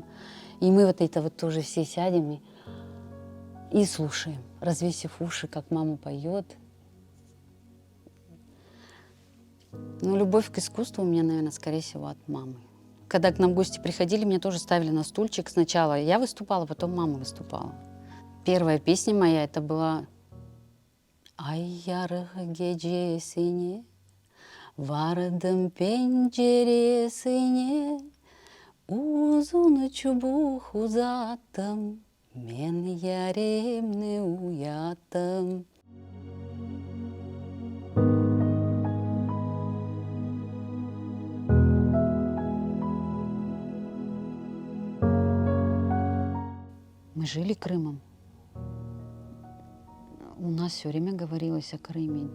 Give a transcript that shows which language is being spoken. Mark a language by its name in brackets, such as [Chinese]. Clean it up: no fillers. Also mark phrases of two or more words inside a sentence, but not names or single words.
[Russian] И мы вот это вот тоже все сядем и слушаем, развесив уши, как мама поет. Ну, любовь к искусству у меня, наверное, скорее всего, от мамы. Когда к нам гости приходили, меня тоже ставили на стульчик. Сначала я выступала, потом мама выступала. Первая песня моя, это была [Crimean Tatar] «Ай ярых гечесине, вардым пенжересине, узун чубух узаттым, мен яремни уяттым». [Russian] Мы жили Крымом. У нас все время говорилось о Крыме.